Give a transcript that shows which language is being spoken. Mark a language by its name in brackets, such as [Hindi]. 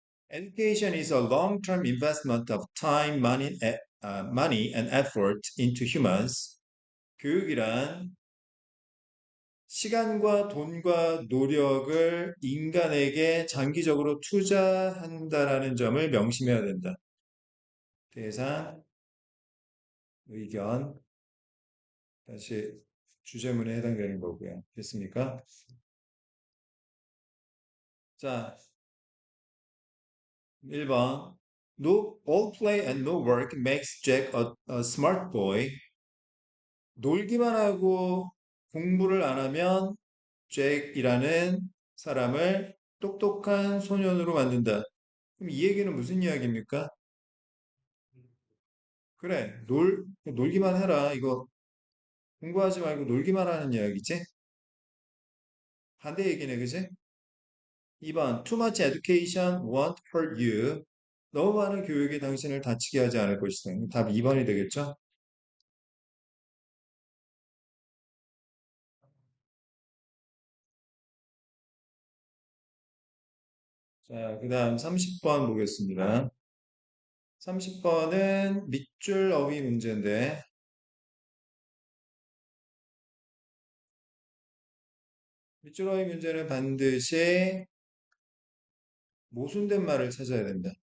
[English] Education is a long-term investment of time, money and effort into humans. [Korean] 교육이란 시간과 돈과 노력을 인간에게 장기적으로 투자한다라는 점을 명심해야 된다. 대상, 의견, 다시 주제문에 해당되는 거고요. 됐습니까? 자, 1번. [English] No, all play and no work makes Jack a smart boy. [Korean] 놀기만 하고 공부를 안 하면 잭이라는 사람을 똑똑한 소년으로 만든다. 그럼 이 얘기는 무슨 이야기입니까? 그래, 놀기만 해라. 이거 공부하지 말고 놀기만 하는 이야기지? 반대 얘기네, 그지? 2번. [English] Too much education won't hurt you. [Korean] 너무 많은 교육이 당신을 다치게 하지 않을 것이다. 답 2번이 되겠죠? 자, 그 다음 30번 보겠습니다. 30번은 밑줄 어휘 문제인데, 밑줄 어휘 문제는 반드시 모순된 말을 찾아야 된다.